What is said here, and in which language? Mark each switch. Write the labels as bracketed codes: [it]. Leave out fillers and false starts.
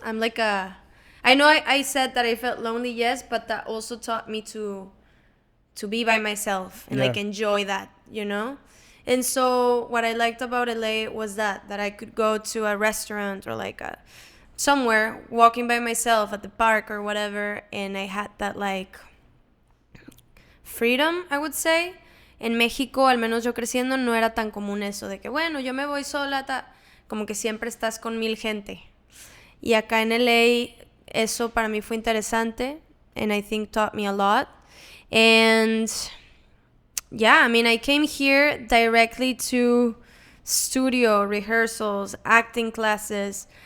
[en] I know I said that I felt lonely, yes, but that also taught me to be by myself and enjoy that, And so what I liked about LA was that I could go to a restaurant or somewhere walking by myself at the park or whatever, and I had that freedom, I would say. [es] En México, al menos yo creciendo, no era tan común eso de que, bueno, yo me voy sola, como que siempre estás con 1000 gente. Y acá en LA, eso para mí fue interesante, [en] and I think taught me a lot. And yeah, I mean, I came here directly to studio rehearsals, acting classes.